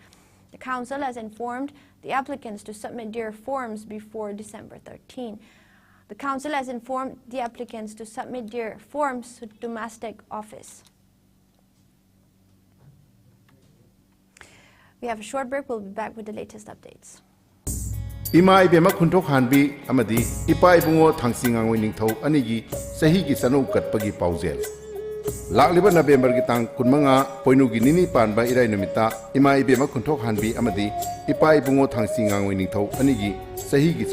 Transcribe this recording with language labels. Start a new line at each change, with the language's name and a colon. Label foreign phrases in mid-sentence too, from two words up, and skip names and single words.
English: The Council has informed the applicants to submit their forms before December 13. The Council has informed the applicants to submit their forms to the domestic office. We have a short break. We'll be back with the latest updates.
Manipuri: Ima ibema khuntok hanbi amadi ipa ibungo thangsingangoi ningthau anigi sahi gi sanu katpagi paujel lakliba November gi tang kunmanga poinugi nini panba irai numita ima ibema khuntok hanbi amadi ipa ibungo thangsingangoi ningthau anigi sahi gi